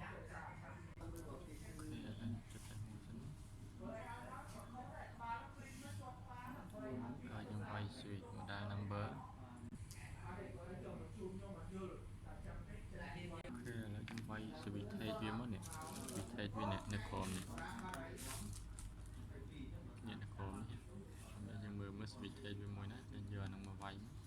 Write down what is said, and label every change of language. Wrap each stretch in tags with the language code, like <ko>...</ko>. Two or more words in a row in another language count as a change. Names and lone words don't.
<km>ចុច F1 សិនហើយយើងវាយ</km> <en>switch model number</en> <km>ឥឡូវយើងវាយ</km> <en>switch tape</en> <km>វាមកនេះ</km> <en>switch tape</en> <km>វានៅក្រោមនេះ នេះនៅក្រោមនេះយើងមើល</km> <en>switch tape</en> <km>វាមួយណាយើងយកអានឹងមកវាយ</km>